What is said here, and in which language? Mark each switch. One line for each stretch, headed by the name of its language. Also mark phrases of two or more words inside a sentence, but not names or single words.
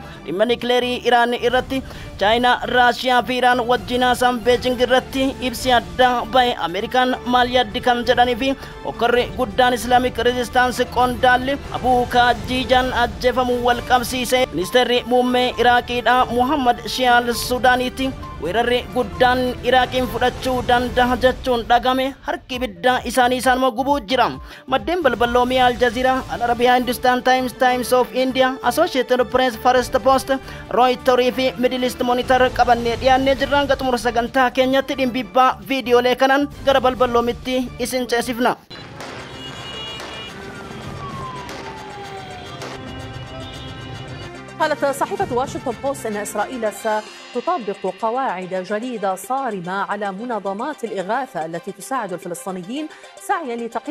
Oromo: Dhimma nikleerii Iraan irratti Chaayinaa Raashiyaa fi Iraan wajjin haasaan Beejing irratti ibsi addaa bahe Ameerikaan maal yaaddi kan jedhanii fi hokkarri guddaan Islamic Resistance qondaalli Abuu Kaajijaan ajjeefamuu wal qabsiise. Ministeerri muummee Iraaqiidha Muhammad Shiyaal Suudaaniiti. Weerarri guddaan Iraaqiin fudhachuu danda'a jechuun dhagame harki ibiddaa isaanii isaanuma gubuu jira. Maddeen balballoomii Al Jazeera, Al Arabiyaa, Hindustan Times, Times of India, Associated Press, First Post, Reuters fi Middle East Monitor qabannee dhiyaannee jirra. Xumura sagantaa keenyatti dhimbibbaa viidiyoolee kanaan gara balballoomitti isin ceesifna.
Arabic: قالت صحيفة واشنطن بوست أن إسرائيل ستطبق قواعد جديدة صارمة على منظمات الإغاثة التي تساعد الفلسطينيين سعيا لتقييم.